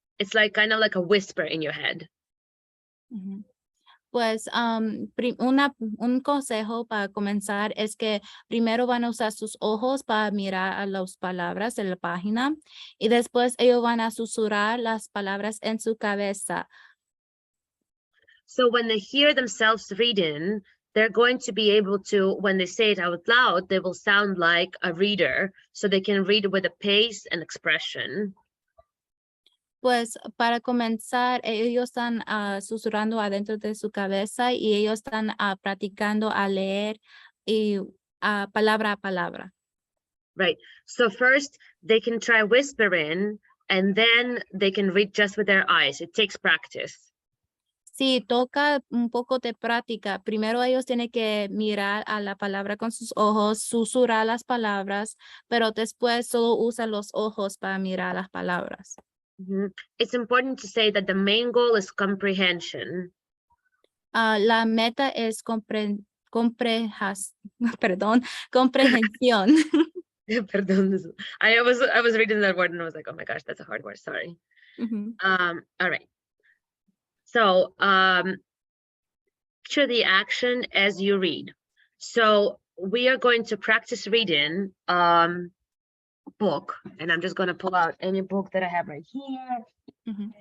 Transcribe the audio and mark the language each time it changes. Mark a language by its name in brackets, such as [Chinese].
[English] It's like kind of like a whisper in your head. Mm-hmm. [Spanish] Pues un consejo para comenzar es que primero van a usar sus ojos para mirar a las palabras en la página y después ellos van a susurrar las palabras en su cabeza. [English] So when they hear themselves reading, they're going to be able to, when they say it out loud, they will sound like a reader, so they can read with a pace and expression. [Spanish] Pues para comenzar, ellos están susurrando adentro de su cabeza y ellos están practicando a leer y palabra a palabra. [English] Right. So first they can try whispering, and then they can read just with their eyes. It takes practice. [Spanish] Sí, toca un poco de práctica. Primero ellos tienen que mirar a la palabra con sus ojos, susurrar las palabras, pero después solo usan los ojos para mirar las palabras. [English] It's important to say that the main goal is comprehension. [Spanish] La meta es perdón, comprehensión. Perdón. [English] I was reading that word and I was like, oh my gosh, that's a hard word. Sorry. All right. So picture the action as you read. So we are going to practice reading book, and I'm just going to pull out any book that I have right here.